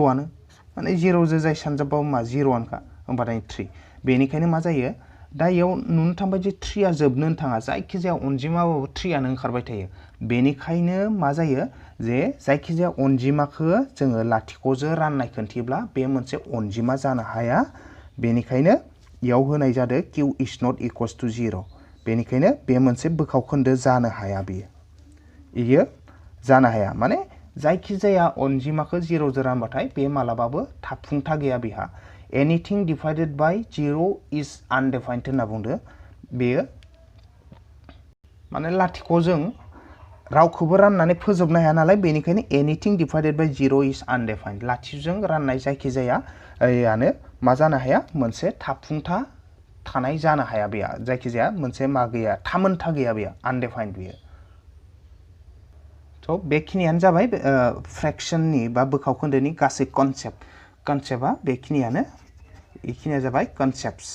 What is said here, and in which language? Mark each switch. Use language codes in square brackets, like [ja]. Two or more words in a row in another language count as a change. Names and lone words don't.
[brx] आनो माने 0 जो जाय सानजाबाबो मा 0 आनोखा होमबाथाय 3 बेनिखायनो मा जायो दा इयाव नुनो थांबाय जे 3 आ जोबनो थाङा जायखिजाया अनजिमाबाबो 3 आनो ओंखारबाय थायो बेनिखायनो मा जायो जे जायखिजाया अनजिमाखौ जोङो लाथिख'जों राननाय खोन्थियोब्ला बे मोनसे अनजिमा जानो हाया बेनिखायनो इयाव होनाय जादों [en] q is not equals to 0 [brx] बेनिखायनो बे मोनसे बोखाव खोन्दो जानो हाया इयो जानो हाया माने जायखिजाया अनजिमाखौ 0 जों रानबाथाय बे मालाबाबो थाफुंथा गैया बेहा [en] anything divided by 0 is undefined [brx] होनना बुंदो बेयो माने लाथिख'जों रावखौबो राननानै फोजोबनो हाया नालाय बेनिखायनो [en] anything divided by 0 is undefined [brx] लाथिजों राननाय जायखिजाया यानो मा जानो हाया मोनसे थाफुंथा थानाय जानो हाया बेया जायखिजाया मोनसे मा गैया थामोनथा गैया बेया undefined बेयो थ' बेखिनियानो जाबाय फ्रेक्शननि बा बोखाव खोन्दोनि गासै कनसेप्टआ बेखिनियानो बेखिनिया जाबाय कनसेप्ट्स